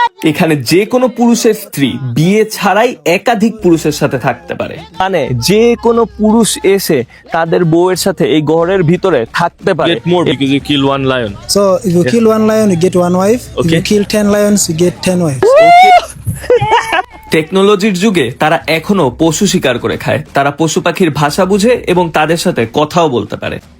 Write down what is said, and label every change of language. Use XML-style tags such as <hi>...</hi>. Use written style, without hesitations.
<bn>এখানে যে কোনো পুরুষের স্ত্রী বিয়ে ছাড়াই একাধিক পুরুষের সাথে থাকতে পারে, মানে যে কোনো পুরুষ এসে তাদের বউয়ের সাথে এই ঘরের ভিতরে থাকতে পারে।</bn> <en>Get more because you kill one lion. So if you kill one lion, you get one wife. If Okay. you kill 10 lions, you get 10 wives.</en> <bn>টেকনোলজির যুগে তারা এখনো পশু শিকার করে খায়, তারা পশু পাখির ভাষা বুঝে এবং তাদের সাথে কথাও বলতে পারে।</bn>